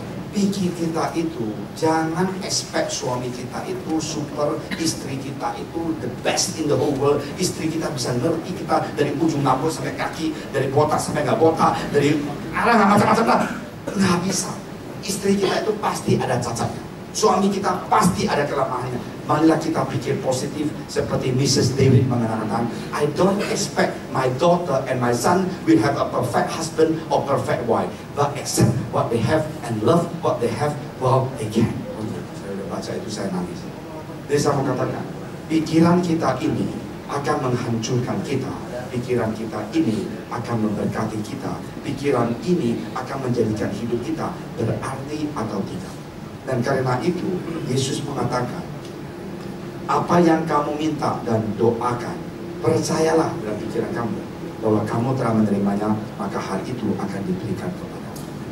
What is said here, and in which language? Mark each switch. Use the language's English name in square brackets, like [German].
[Indonesian] Pikir kita itu, jangan expect suami kita itu super, istri kita itu [English] the best in the whole world. [Indonesian] Istri kita bisa ngerti kita dari ujung rambut sampai kaki, dari botak sampai nggak botak, dari arah nggak macam-macam lah. Nggak bisa. Istri kita itu pasti ada cacatnya. Suami kita pasti ada kelemahannya. Marilah kita pikir positif seperti Mrs. David mengatakan, [English] I don't expect my daughter and my son will have a perfect husband or perfect wife, but accept what they have and love what they have while they can. [Indonesian] Saya udah baca itu, saya nangis. Jadi saya mau katakan, pikiran kita ini akan menghancurkan kita. Pikiran kita ini akan memberkati kita. Pikiran ini akan menjadikan hidup kita berarti atau tidak. Dan karena itu, Yesus mengatakan, apa yang kamu minta dan doakan, percayalah dalam pikiran kamu bahwa kamu telah menerimanya, maka hal itu akan diberikan kepadamu.